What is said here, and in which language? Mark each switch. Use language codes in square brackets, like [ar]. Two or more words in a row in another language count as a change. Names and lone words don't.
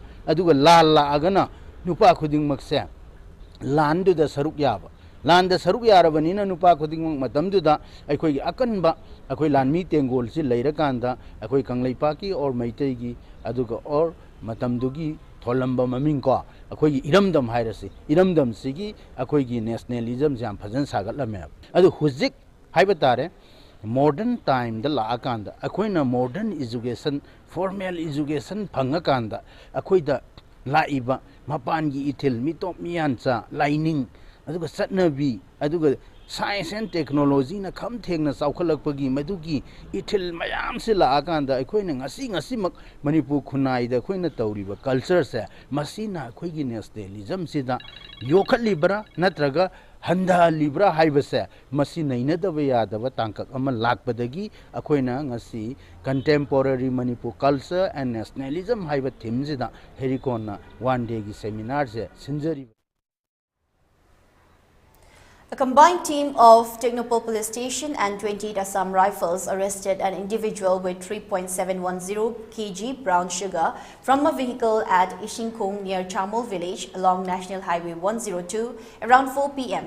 [mni] aduga lal la agana nupa khuding makse landu da saruk yaba landa saruk yarabanina nupa khuding matamdu da aikoi gi akanba akoi lanmi tengol si leirakanda akoi kanglaipa ki or maitai gi aduga or matamdu gi tholamba maming ko akoi gi iramdam hairasi iramdam sigi akoi gi nationalism jam phajan sagatlamme adu huzik haibatare [en] modern time [mni] da la akanda akoi na [en] modern education formal education [mni] phangakanda akoi da laiba mapan gi ithil mitop miancha lining aduga satnabi aduga [en] science and technology [mni] na kham thengna chawkhalakpagi madugi ithil mayam se la akanda akoina ngasi mak manipur khunai da khoina tawriba culture se masina khoigi nationalism sida yokhalibra natraga handa libra haibase masi naina daba yadaba tangkak ama lakpadagi akoina ngasi [en] contemporary manipur culture and nationalism [mni] haiba theme sida herikona [en] one day [mni] gi seminar se sinjari. [en] A combined team of Technopole Police Station and 28 Assam Rifles arrested an individual with 3.710 kg brown sugar from a vehicle at Ishingkung near Chamol village along National Highway 102 around 4 p.m.